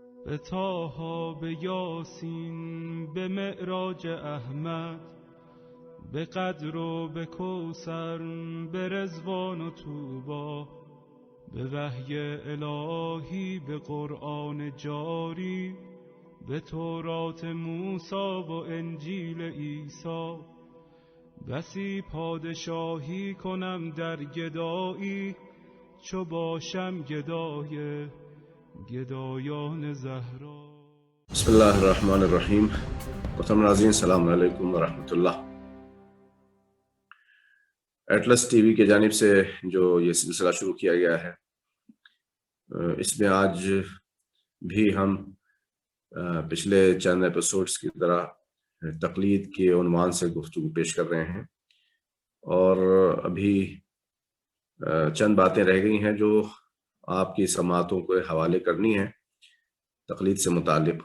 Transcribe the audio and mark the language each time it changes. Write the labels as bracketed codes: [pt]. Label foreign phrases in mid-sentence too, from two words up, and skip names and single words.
[fa] به طه، به یاسین، به معراج احمد، به قدر و به کوثر، به رضوان و طوبی، به وحی الهی، به قرآن جاری، به تورات موسی و انجیل عیسی. بسی پادشاهی کنم در گدایی، چو باشم گدای گدایان زهرا. [ar] بسم الله الرحمن الرحیم. [ur] محترم ناظرین، [ar] السلام علیکم ورحمۃ اللہ۔ [ur] ایٹلس ٹی وی کی جانب سے جو یہ سلسلہ شروع کیا گیا ہے، اس میں آج بھی ہم پچھلے چند ایپیسوڈز کی طرح تقلید کے عنوان سے گفتگو پیش کر رہے ہیں، اور ابھی چند باتیں رہ گئی ہیں جو آپ کی سماعتوں کو حوالے کرنی ہیں تقلید سے متعلق۔